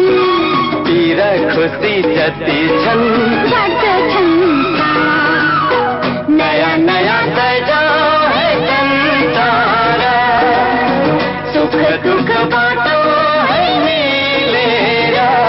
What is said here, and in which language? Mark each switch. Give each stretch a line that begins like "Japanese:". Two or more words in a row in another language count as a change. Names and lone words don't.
Nepali: तिर खुसी जति छन् गर्दछन् नया नया सजाओ है संसारा सुख दुख बाटो है मिलेरा